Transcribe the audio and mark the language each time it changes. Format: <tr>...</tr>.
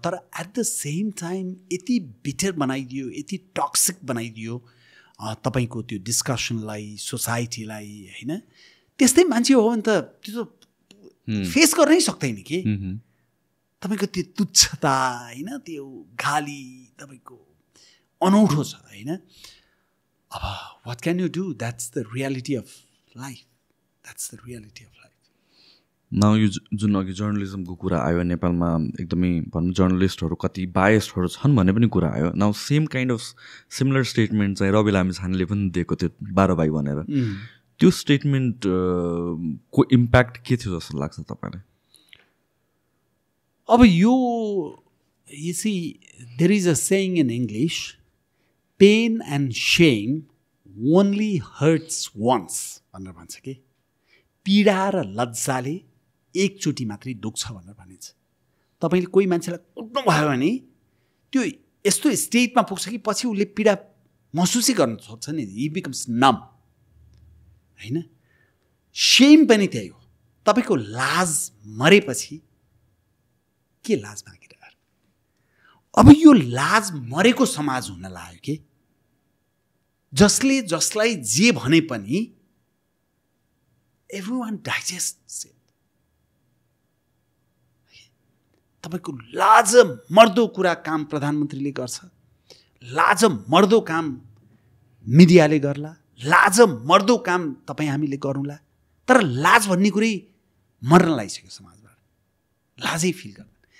<ne>तर</ne> <en>at the same time</en> <ne>यति bitter बनाइदियो, यति टक्सिक बनाइदियो तपाईँको त्यो डिस्कसनलाई, सोसाइटीलाई होइन। त्यस्तै मान्छे हो भने त त्यो त फेस गर्नै सक्दैन कि तपाईँको त्यो तुच्छता होइन, त्यो गाली तपाईँको अनौठो छ होइन।</ne> <en>अब what can you do, that's the reality of life, that's the reality of life.</en> <ne>Now यो जुन अघि जर्नलिजमको कुरा आयो, नेपालमा एकदमै भनौँ जर्नलिस्टहरू कति बायस्डहरू छन् भन्ने पनि कुरा आयो।</ne> <en>now same kind of similar statement</en> <ne>चाहिँ रवि लामिछानेले पनि दिएको थियो 12 भाइ भनेर। त्यो स्टेटमेन्ट को इम्प्याक्ट के थियो जस्तो लाग्छ तपाईँलाई? अब यो</ne> <en>you see, there is a saying in English, pain and shame only hurts once</en> <ne>भनेर भन्छ कि पीडा र लज्जाले एकचोटि मात्रै दुख्छ भनेर भनिन्छ। तपाईँले कोही मान्छेलाई कुट्नु भयो भने त्यो यस्तो स्टेटमा पुग्छ कि पछि उसले पीडा महसुसै गर्न सक्छ नि,</ne> <en>he becomes numb</en> <ne>होइन। शेम पनि त्यही हो। तपाईँको लाज मरेपछि के लाज बाँकी रह्यो? अब यो लाज मरेको समाज हुन लाग्यो कि जसले जसलाई जे भने पनि</ne> <en>everyone digests it.</en> <ne>तपाईको लाज मर्दो कुरा काम प्रधानमन्त्रीले गर्छ, लाज मर्दो काम मिडियाले गर्ला, लाज मर्दो काम तपाईँ हामीले गरौँला, तर लाज भन्ने कुरै मर्न लागिसक्यो समाजबाट, लाजै फिल गर्दैन।</ne>